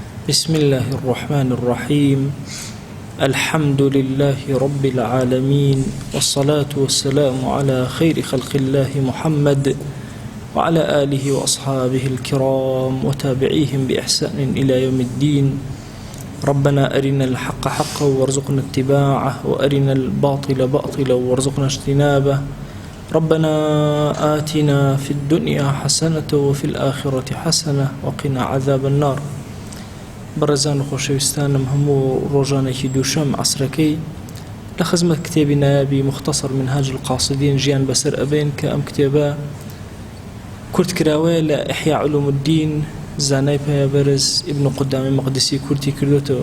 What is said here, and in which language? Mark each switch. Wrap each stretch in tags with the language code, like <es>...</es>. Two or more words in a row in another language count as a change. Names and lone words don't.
<ar>بسم الله الرحمن الرحيم الحمد لله رب العالمين والصلاة والسلام على خير خلق الله محمد وعلى آله وأصحابه الكرام وتابعيهم بإحسان إلى يوم الدين. ربنا أرنا الحق حقا وارزقنا اتباعه وأرنا الباطل باطلا وارزقنا اجتنابه. ربنا آتنا في الدنيا حسنة وفي الآخرة حسنة وقنا عذاب النار.</ar> <ckb>بەڕێزان و خۆشەویستانم هەموو ڕۆژانێکی دووشەم عەسرەکەی لە خزمەت کتێبی نایابی مختصر منهاج القاصدین ژیان بەسەر ئەبێن کە ئەم کتێبە کورت کراوەیە لە ئیحیا علوم الدین زانای پەیامبەرز ئیبن قودامی مەقدسی کورتی کردوتەوە.</ckb>